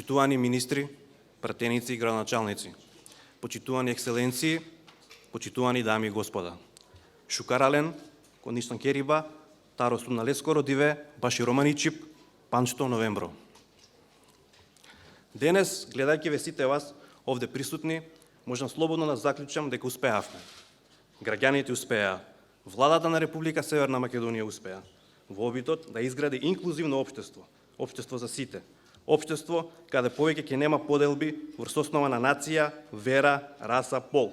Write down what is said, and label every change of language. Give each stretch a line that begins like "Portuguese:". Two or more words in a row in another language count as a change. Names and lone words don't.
Macedonian: почитувани министри, пратеници и градоначалници, почитувани екселенции, почитувани дами и господа.
Romany: Шукарален, конишtan кериба, таро сумналеско родиве, баши романичип, панчто новембро.
Macedonian: Денес, гледајќи ве сите вас овде присутни, можам слободно да заклучам дека успеавме. Граѓаните успеа, владата на Република Северна Македонија успеа во обидот да изгради инклузивно општество, општество за сите, општество каде повеќе ќе нема поделби врз основа на нација, вера, раса, пол.